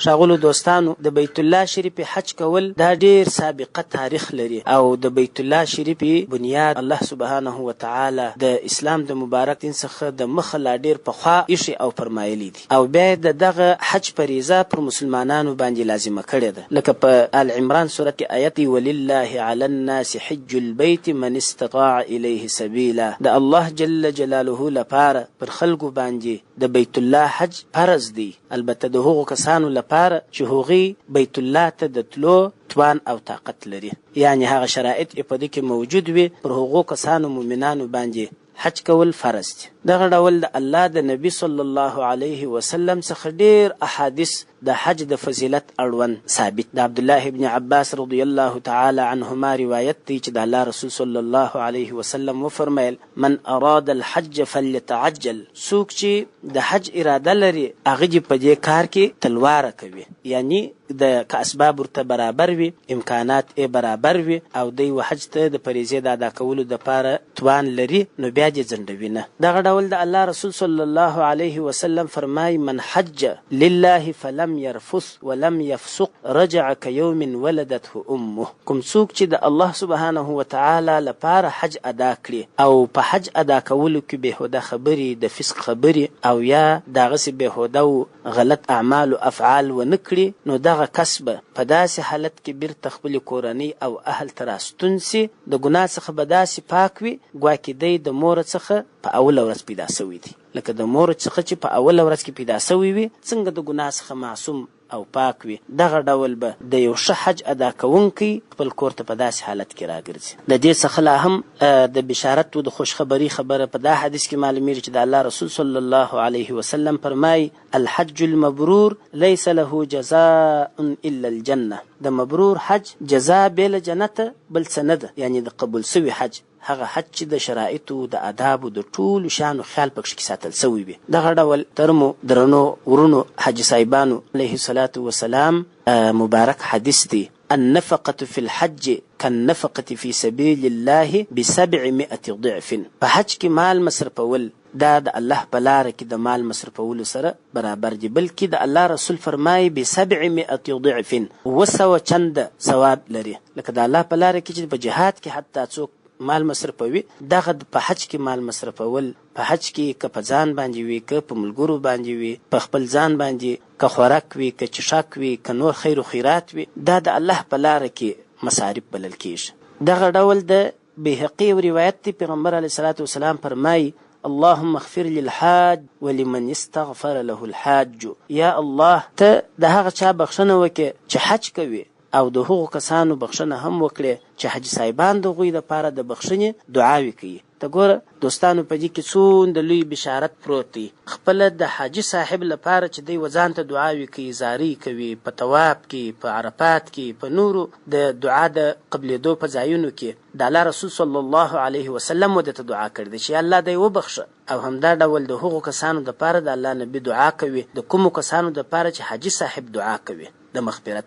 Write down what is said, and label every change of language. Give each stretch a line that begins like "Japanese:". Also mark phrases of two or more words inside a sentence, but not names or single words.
Pashto: ښاغلو دوستانو، د بیت الله شریف حج کول دا ډیر سابقه تاریخ لري او د بیت الله شریف بنیاد
Arabic: الله سبحانه وتعالی
Pashto: د اسلام د مبارک دین څخه د مخه لا ډیر پخوا ایښي او فرمایلی دي، او بیا د دغه حج فریضه پر مسلمانانو باندې لازمه کړې ده. لکه په آل عمران سورت کې آیت
Arabic: ولله علی الناس حج البیت من استطاع الیه سبیلا،
Pashto: د الله
Arabic: جل جلاله
Pashto: لپاره پر خلکو باندې د بیت الله حج فرض دی، البته د هغو کسانو لپاره چې هغوی بیت الله ته د تلو توان او طاقت لري، یعنی هغه شرایط په دې کې موجود وي، پر هغو کسانو مؤمنانو باندې حج کول فرض دي. دغه ډول د الله د نبی
Arabic: صلی الله علیه وسلم
Pashto: څخه ډیر احادیث د حج د فضیلت اړوند ثابت. د عبدالله ابن عباس
Arabic: رضی الله تعالی عنهما
Pashto: روایت دی چې د الله رسول
Arabic: صلی الله علیه وسلم
Pashto: وفرمایل
Arabic: من اراد الحج فليتعجل،
Pashto: څوک چې د حج اراده لري هغه دې په دې کار کې تلواره کوي، یعنی د که اسباب ورته برابر وي، امکانات یې برابر وي او دی حج ته د فریضې د ادا کولو دپاره توان لري، نو بیا دې ځنډوي نه. دغه ډول د الله رسول
Arabic: صلی الله علیه وسلم
Pashto: فرمای
Arabic: من حج لله فلم يرفث ولم يفسق رجع كيوم ولدته امه،
Pashto: کوم څوک چې د
Arabic: الله سبحانه وتعالی
Pashto: لپاره حج ادا کړي او په حج ادا کولو کې بهوده خبرې د فسق خبرې او یا دغسې بهوده او غلط اعمال او افعال ونه کړي، نو دغه کسب په داسې حالت کې بیرته خپلې کورنۍ او اهل ته راستون سي، د ګناه څخه به داسې پاک وي ګواکې دی د مور څخه په اوله ورځ پیدا سوی دی، لکه د مور څخه چې په اوله ورځ کې پیدا سوی وي څنګه د ګناه څخه معصوم او پاک وي، دغه ډول به د یو ښه حج ادا کوونکی خپل کور ته په داسې حالت کې راګرځي. د دې څخه لا هم د بشارت و د خوشخبري خبره په دا حدیث کې معلومیږي چې د الله رسول
Arabic: صلی الله علیه وسلم
Pashto: فرمای
Arabic: الحج المبرور لیس له جزاء الا الجنه،
Pashto: د مبرور حج جزا بېله جنت بل څه نه ده، یعنی د قبول سوي حج هغه حج چې د شرایطو د آدابو د ټولو شانو خیال پکښې کې ساتل سوی وي. دغه ډول ترمو درنو ورونو حاجي صاحبانو
Arabic: علیه الصلاة والسلام
Pashto: مبارک حدیث دی
Arabic: النفقة في الحج كالنفقة في سبيل الله ب700 ضعف،
Pashto: په حج کې مال مصرفول دا د الله په لاره کې د مال مصرفولو سره برابر دي، بلکې د الله رسول فرمایي
Arabic: ب700 ضعف
Pashto: 200 چند ثواب لري. لکه د الله په لاره کې چې په جهاد کې حتی څوک مال مصرفوي، دغه په حج کې مال مصرفول په حج کې که په ځان باندې وي، که په ملګرو باندې وي، په خپل ځان باندې که خوراک وي، که چښاک وي، که نور خیر و خیرات وي، دا د الله په لاره کې مصارف بلل کېږي. دغه ډول د بیهقي روایت دی، پیغمبر
Arabic: علیه الصلاة والسلام
Pashto: فرمایي
Arabic: اللهم اغفر للحاج ولمن استغفر له الحاج،
Pashto: یا الله ته د هغه چا بخښنه وکړې چې حج کوي او د هغو کسانو بخښنه هم وکړې چې حاجي صاحبان د هغوی دپاره د بخښنې دعاوې کوي. ته ګوره دوستانو په دې کې څومره لوی بشارت پروت دی. خپله د حاجي صاحب لپاره چې دی وځان ته دعاوې کوي، زارۍ کوي، په طواف کې، په عرفات کې، په نورو د دعا د قبلېدو په ځایونو کې د الله رسول
Arabic: صلی الله علیه وسلم
Pashto: ودې ته دعا کړې ده چې الله دی وبخښه، او همدا ډول د هغو کسانو دپاره د الله نبي دعا کوي، د کومو کسانو دپاره چې حاجي صاحب دعا کوي د مغفرت.